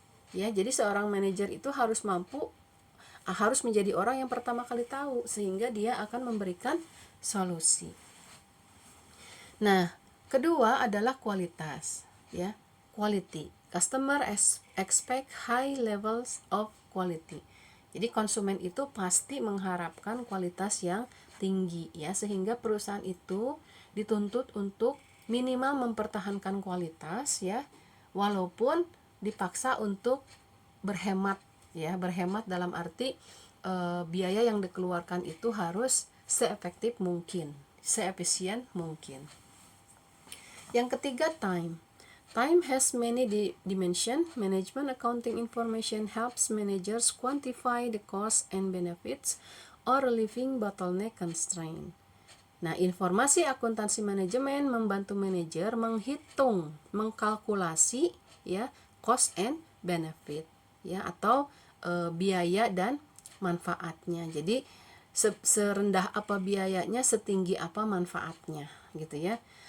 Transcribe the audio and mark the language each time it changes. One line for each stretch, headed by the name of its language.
Indonesian: Ya, jadi seorang manajer itu harus menjadi orang yang pertama kali tahu, sehingga dia akan memberikan solusi. Nah, kedua adalah kualitas, ya.
English: Quality. Customer expect high levels of quality.
Indonesian: Jadi konsumen itu pasti mengharapkan kualitas yang tinggi, ya, sehingga perusahaan itu dituntut untuk minimal mempertahankan kualitas, ya, walaupun dipaksa untuk berhemat, ya, berhemat dalam arti biaya yang dikeluarkan itu harus seefektif mungkin, seefisien mungkin. Yang ketiga, time.
English: Time has many dimensions. Management accounting information helps managers quantify the costs and benefits or relieving bottleneck constraint.
Indonesian: Nah, informasi akuntansi manajemen membantu manajer menghitung, mengkalkulasi, ya,
English: cost and benefit,
Indonesian: ya, atau biaya dan manfaatnya. Jadi serendah apa biayanya, setinggi apa manfaatnya, gitu, ya.